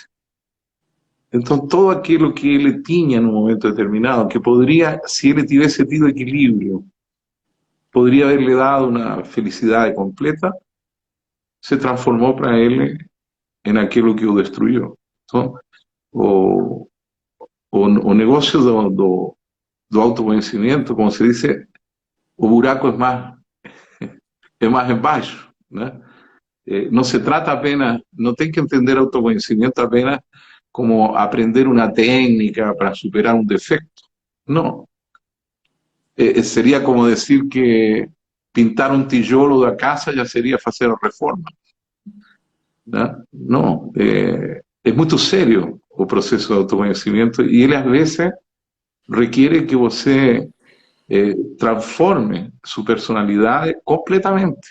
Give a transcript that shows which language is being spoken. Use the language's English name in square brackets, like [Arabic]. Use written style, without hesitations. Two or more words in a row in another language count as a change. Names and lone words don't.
[Spanish] Entonces, todo aquello que él tenía en un momento determinado, que podría, si él tuviese tenido equilibrio, podría haberle dado una felicidad completa, se transformó para él en aquello que lo destruyó. [Portuguese] Entonces, o negocio do autoconhecimento, [Spanish] como se dice, [Portuguese] o buraco [Spanish] es más [Portuguese] embaixo, ¿no? [Spanish] No se trata apenas, no [Portuguese] tem que entender autoconhecimento [Spanish] apenas como aprender una técnica para superar un defecto. No. sería como decir que pintar un [Portuguese] tijolo da casa já seria fazer a reforma, né? Não, é muito sério o processo de autoconhecimento e ele, às vezes, requiere que você transforme sua personalidade completamente.